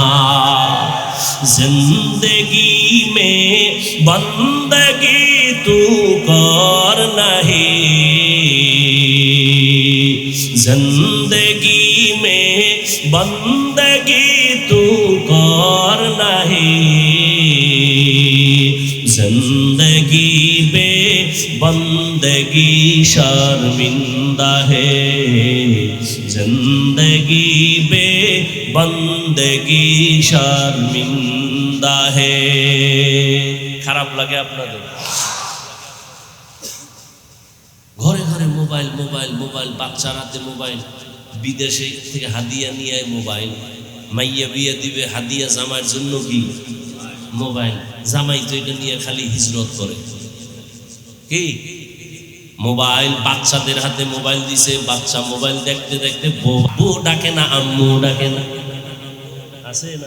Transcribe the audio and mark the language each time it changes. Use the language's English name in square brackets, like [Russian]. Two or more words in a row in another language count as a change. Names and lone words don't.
[Hindi] ज़िंदगी में बंदगी तू कर नहीं, ज़िंदगी में बंदगी तू कर नहीं, ज़िंदगी बे बंदगी बंदगी शर्मिंदा है, जिंदगी बे बंदगी शर्मिंदा है। [Bangla] খারাপ লাগে আপনাদের? ঘরে ঘরে মোবাইল মোবাইল মোবাইল, বাচ্চার হাতে মোবাইল, বিদেশে থেকে হাদিয়া নিয়ে মোবাইল, মাইয়া বিয়ে দিবে হাদিয়া জামাইয়ের জন্য কি মোবাইল, জামাই তো এটা নিয়ে খালি হিজরত করে কি মোবাইল, বাচ্চাদের হাতে মোবাইল দিছে, বাচ্চা মোবাইল দেখতে দেখতে বউ ডাকে না, আম্মু ডাকে না, আছে না?